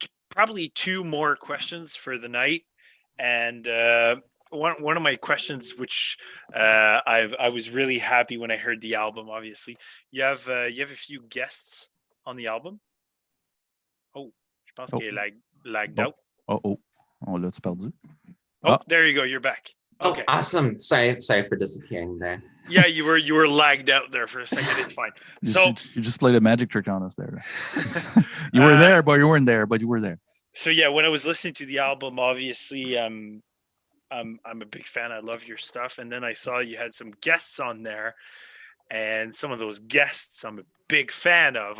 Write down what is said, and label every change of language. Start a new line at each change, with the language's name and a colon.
English: Probably 2 more questions for the night, and one of my questions, which I was really happy when I heard the album. Obviously, you have a few guests on the album.
French: Oh, je pense qu'il est lagged out. On l'a-tu perdu?
English: Oh, there you go. You're back. Oh, Okay. awesome. Sorry for disappearing there. Yeah, you were lagged out there for a second. It's fine. So You just played a magic trick on us there. You were there, but you weren't there, but you were there. So yeah, when I was listening to the album, obviously, I'm a big fan. I love your stuff, and then I saw you had some guests on there, and some of those guests I'm a big fan of.